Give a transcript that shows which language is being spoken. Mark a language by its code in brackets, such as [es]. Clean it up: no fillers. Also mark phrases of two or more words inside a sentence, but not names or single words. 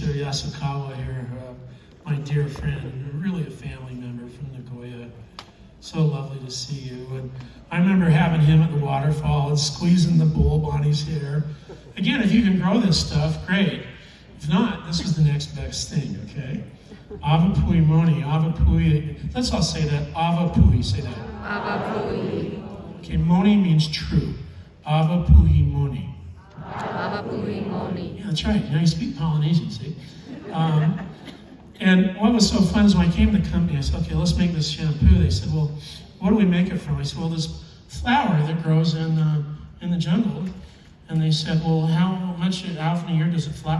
[en] Yasukawa here, my dear friend, really a family member from Nagoya. So lovely to see you. And I remember having him at the waterfall and squeezing the bulb on his hair. Again, if you can grow this stuff, great. If not, this is the next best thing, okay? [haw] Avapui moni, avapui. [en] Let's all say that. Avapui, say that. [haw] Avapui. [en] Okay, moni means true. [haw] Avapui moni. Avapui moni. [en] Yeah, that's right. Now you speak Polynesian, see? And what was so fun is when I came to the company, I said, okay, let's make this shampoo. They said, well, what do we make it from? I said, well, this flower that grows in the jungle. And they said, well, how often a year does it flower?